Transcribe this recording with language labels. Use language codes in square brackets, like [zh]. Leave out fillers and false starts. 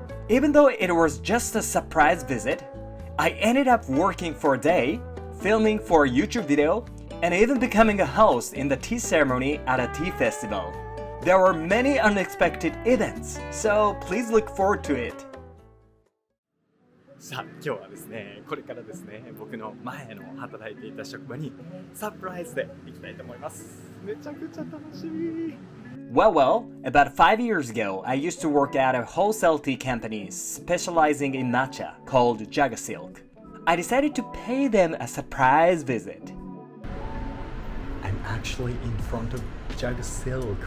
[en] Even though it was just a surprise visit, I ended up working for a day, filming for a YouTube video, and even becoming a host in the tea ceremony at a tea festival. There were many unexpected events, so please look forward to it. [ja] さあ、今日はですね、これからですね、僕の前の働いていた職場にサプライズで行きたいと思います。めちゃくちゃ楽しみ。 [en] Well, about 5 years ago, I used to work at a wholesale tea company specializing in matcha called JagaSilk. I decided to pay them a surprise visit. I'm actually in front of JagaSilk.